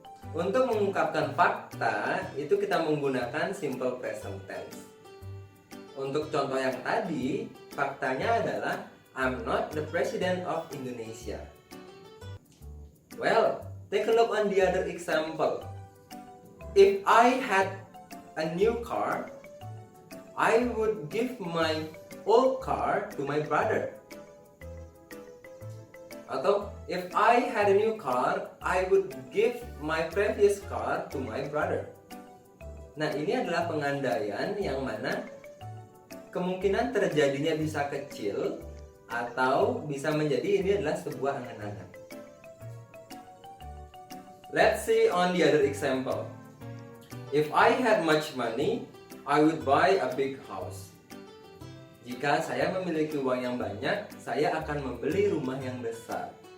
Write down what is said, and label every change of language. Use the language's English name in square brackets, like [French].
[Indonesian] Untuk mengungkapkan fakta, itu kita menggunakan simple present tense. Untuk contoh yang tadi, faktanya adalah [English] I'm not the president of Indonesia. Well, take a look on the other example. If I had a new car, I would give my old car to my brother. Atau if I had a new car, I would give my previous car to my brother. [Indonesian] Nah, ini adalah pengandaian yang mana kemungkinan terjadinya bisa kecil atau bisa menjadi ini adalah sebuah angan-angan. [English] Let's see on the other example. If I had much money, I would buy a big house. [Indonesian] Jika saya memiliki uang yang banyak, saya akan membeli rumah yang besar.